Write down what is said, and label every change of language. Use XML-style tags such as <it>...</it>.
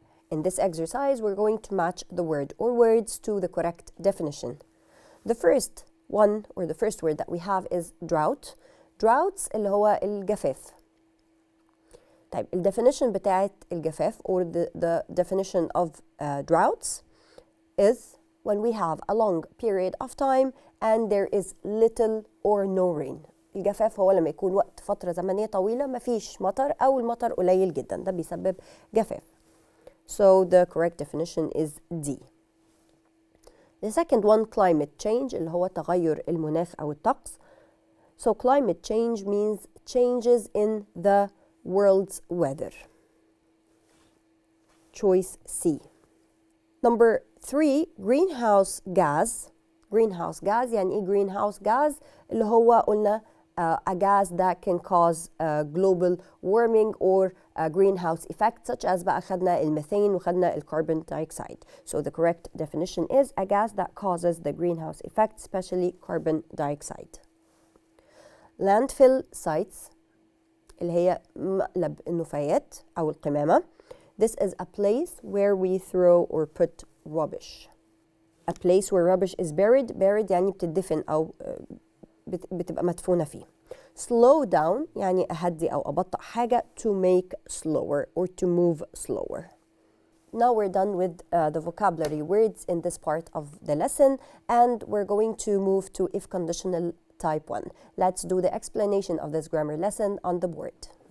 <en>In this exercise, we're going to match the word or words to the correct definition. The first one or the first word that we have is drought.</en> <ar>Droughts اللي هو الجفاف. طيب ال definition بتاعت الجفاف</ar> <en>or the definition of droughts is when we have a long period of time and there is little or no rain.</en> <ar>الجفاف هو لما يكون وقت فترة زمنية طويلة مفيش مطر أو المطر قليل جدا ده بيسبب جفاف.</ar> <en>So the correct definition is D. The second one, climate change</en> <ar>اللي هو تغير المناخ أو الطقس.</ar> <en>So climate change means changes in the world's weather. Choice C. Number 3, greenhouse gas. Greenhouse gas</en> <ar>يعني ايه</ar> <en>greenhouse gas؟</en> <ar>اللي هو قلنا</ar> <en>a gas that can cause global warming or greenhouse effect such as</en> <ar>بقى خدنا الميثين وخدنا الكربون</ar> <en>dioxide. So the correct definition is a gas that causes the greenhouse effect, especially carbon dioxide.</en> <ar>Landfill sites اللي هي مقلب النفايات أو القمامة.</ar> <en>This is a place where we throw or put rubbish. A place where rubbish is buried.</en> <ar>Buried يعني بتدفن أو بتبقى مدفونة فيه.</ar> <en>Slow down</en> <ar>يعني أهدي أو أبطأ حاجة</ar> <en>to make slower or to move slower. Now we're done with the vocabulary words in this part of the lesson and we're going to move to if conditional type 1. Let's do the explanation of this grammar lesson on the board.</en>